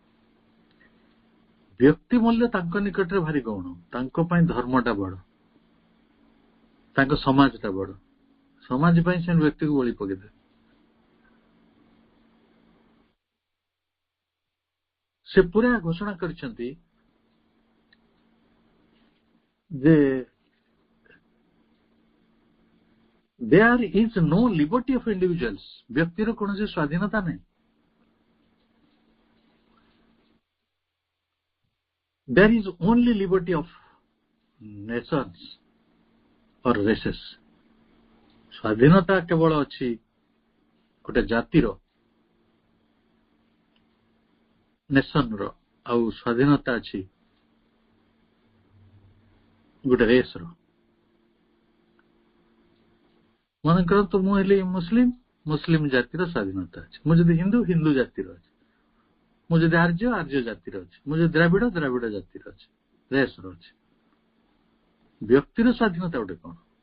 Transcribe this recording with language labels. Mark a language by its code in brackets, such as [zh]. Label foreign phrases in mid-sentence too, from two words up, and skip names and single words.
[or] ବ୍ୟକ୍ତି ମୂଲ୍ୟ ତାଙ୍କ ନିକଟରେ ଭାରି ଗୌଣ ତାଙ୍କ ପାଇଁ ଧର୍ମଟା ବଡ ତାଙ୍କ ସମାଜଟା ବଡ ସମାଜ ପାଇଁ ସେମାନେ ବ୍ୟକ୍ତିକୁ ବଳି ପକେଇଦେବେ ସେ ପୁରା ଘୋଷଣା କରିଛନ୍ତି ଯେ [en] there is no liberty of individuals [or] ବ୍ୟକ୍ତିର କୌଣସି ସ୍ୱାଧୀନତା ନାହିଁ [en] there is only liberty of nations or races [or] ସ୍ୱାଧୀନତା କେବଳ ଅଛି ଗୋଟେ ଜାତିର ନେସନର ଆଉ ସ୍ୱାଧୀନତା ଅଛି ଗୋଟେ ରେସର ମନେ କରନ୍ତୁ ମୁଁ ହେଲି ମୁସଲିମ ଜାତିର ସ୍ୱାଧୀନତା ଅଛି ମୁଁ ଯଦି ହିନ୍ଦୁ ଜାତିର ଅଛି ମୁଁ ଯଦି ଆର୍ଯ୍ୟ ଜାତିର ଅଛି ମୁଁ ଯଦି ଦ୍ରାବିଡ ଜାତିର ଅଛି ରେସର ଅଛି ବ୍ୟକ୍ତିର ସ୍ୱାଧୀନତା ଗୋଟେ କଣ